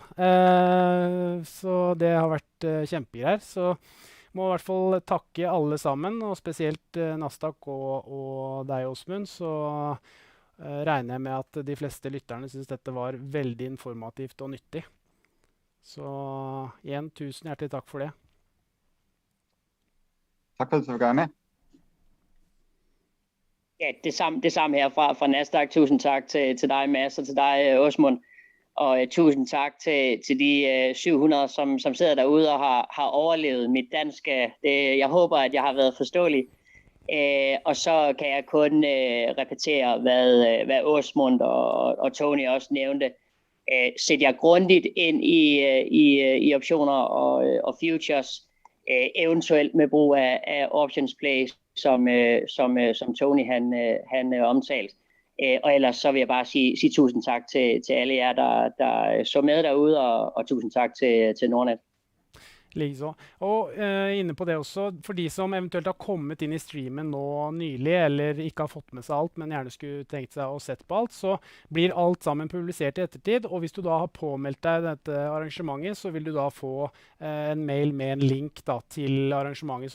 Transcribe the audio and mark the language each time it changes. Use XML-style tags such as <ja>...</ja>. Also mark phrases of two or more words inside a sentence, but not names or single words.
<no>Så det har vært kjempegreier, så må i hvert fall takke alle sammen, og spesielt Nasdaq og deg, Åsmund, så regner jeg med at de fleste lytterne synes dette var veldig informativt og nyttig. Så igjen, tusen hjertelig takk for det. Takk for at du fikk være med. Ja, det samme her fra Nasdaq. Tusen takk til deg, Mads, og til deg, Åsmund.</no> <da>Og tusind tak til de 700, som sidder derude og har overlevet mit danske. Jeg håber, at jeg har været forståelig. Og så kan jeg kun repetere, hvad Åsmund og Tony også nævnte. Sæt jer grundigt ind i optioner og futures. eventuelt med brug af OptionsPlay, som Tony han omtalte. Og ellers så vil jeg bare sige tusind tak til alle jer, der så med derude, og tusind tak til Nordnet.</da> <no>Likeså. Og inne på det også, for de som eventuelt har kommet inn i streamen nå nylig, eller ikke har fått med seg alt, men gjerne skulle tenkt seg å sett på alt, så blir alt sammen publisert i ettertid. Og hvis du da har påmeldt deg dette arrangementet, så vil du da få en mail med en link da, til arrangementet.</no>